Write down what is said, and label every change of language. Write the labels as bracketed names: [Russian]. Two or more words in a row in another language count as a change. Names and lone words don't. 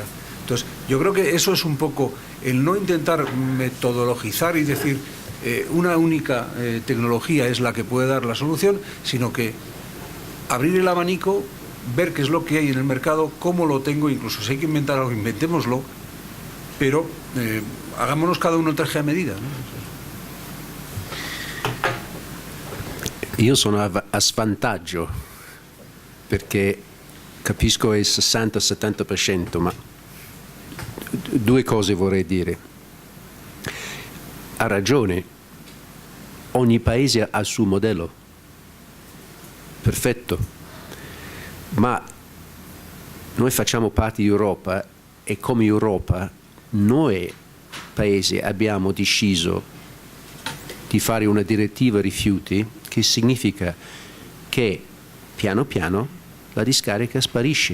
[Spanish] Entonces, yo creo que eso es un poco el no intentar metodologizar y decir una única tecnología es la que puede dar la solución, sino que abrir el abanico, ver qué es lo que hay en el mercado, cómo lo tengo, incluso si hay que inventar algo, inventémoslo, pero hagámonos cada uno el traje a medida, ¿no? [Italian] Io sono a svantaggio perché capisco il 60-70%, ma due cose vorrei dire. Ha ragione, ogni paese ha il suo modello, perfetto, ma noi facciamo parte di Europa e come Europa noi paesi abbiamo deciso di fare una direttiva rifiuti che significa che piano piano la discarica sparisce.